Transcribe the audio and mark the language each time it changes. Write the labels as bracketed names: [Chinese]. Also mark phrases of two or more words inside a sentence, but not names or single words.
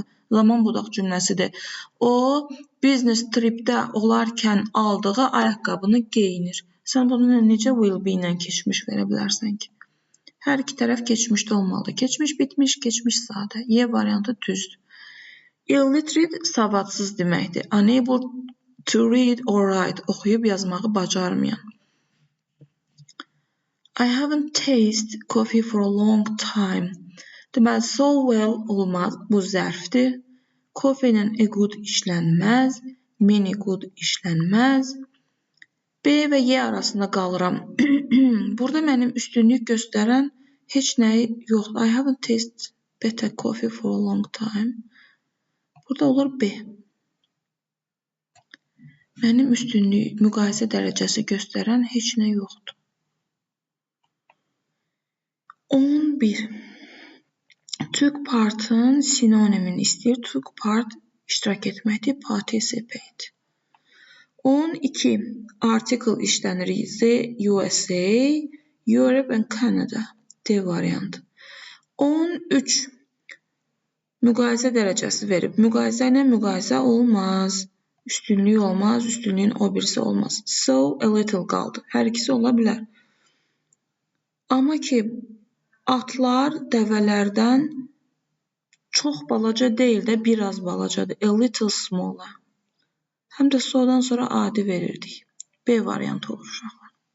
[Azerbaijani] Zaman budaq cümləsidir. O, [English] business tripdə [Azerbaijani] olarkən aldığı ayaqqabını geyinir. Sən bunu necə [English] will be [Azerbaijani] ilə keçmiş verə bilərsən ki? Hər iki tərəf keçmişdə olmalıdır. Keçmiş bitmiş, keçmiş sadə. Y variantı düzdür. Illiterate savadsız deməkdir. [English] Unable to read or write. [Azerbaijani] Oxuyub yazmağı bacarmayan. [English] I haven't tasted coffee for a long time. [Azerbaijani] Deməli, [English] so well [Azerbaijani] olmaz. Bu zərfdir. Coffee ilə [English] a good [Azerbaijani] işlənməz. [English] Many good [Azerbaijani] işlənməz. B və Y arasında qalıram. Burada mənim üstünlük göstərən heç nəyi yoxdur. [English] I haven't tasted better coffee for a long time. [Azerbaijani] Burada olur B. Mənim üstünlük, müqayisə dərəcəsi göstərən heç nə yoxdur. 11. [English] Took part-ın [Azerbaijani] sinonimini istəyir. [English] Took part [Azerbaijani] iştirak etməkdir. Participate. 12. Article işlənir. [English] The USA, Europe and Canada. [Azerbaijani] D variantı. 13. Müqayisə dərəcəsi verib. Müqayisə ilə müqayisə olmaz. Üstünlük olmaz, üstünlüyün o birisi olmaz. [English] So a little [Azerbaijani] qaldı. Hər ikisi ola bilər. Amma ki, atlar dəvələrdən çox balaca deyil də, biraz balacadır. [English] A little smaller. [Azerbaijani] Həm də sodan sonra adi verirdik. B variantı olur uşaqlar.